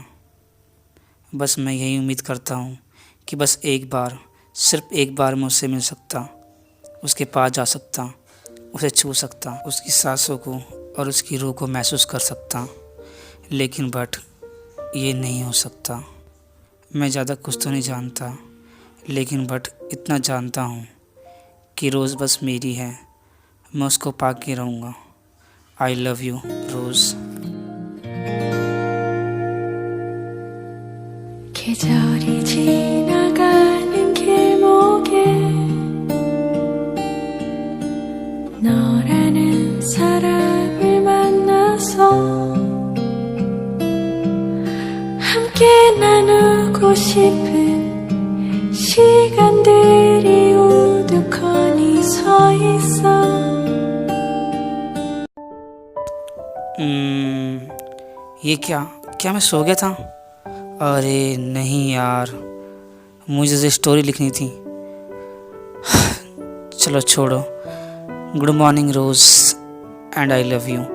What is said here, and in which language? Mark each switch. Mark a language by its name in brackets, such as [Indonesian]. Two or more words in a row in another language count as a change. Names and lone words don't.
[Hindi] बस मैं यही उम्मीद करता हूं कि बस एक बार, सिर्फ एक बार मैं उससे मिल सकता, उसके पास जा सकता, उसे छू सकता, उसकी सांसों को और उसकी रूह को महसूस कर सकता, लेकिन बट ये नहीं हो सकता। मैं ज़्यादा कुछ तो नहीं जानता, लेकिन बट इतना जानता हूँ कि रोज़ बस मेरी है, मैं उसको पा के रहूँगा। [English] I love you Rose. [Korean] 계절이 지나가는 길목에 너라는 사람을 만나서 함께 나누고 싶은 시간들이 우두커니 서 있어. [Hindi] ये क्या मैं सो गया था? अरे नहीं यार, मुझे स्टोरी लिखनी थी। चलो छोड़ो। [English] good morning Rose and I love you.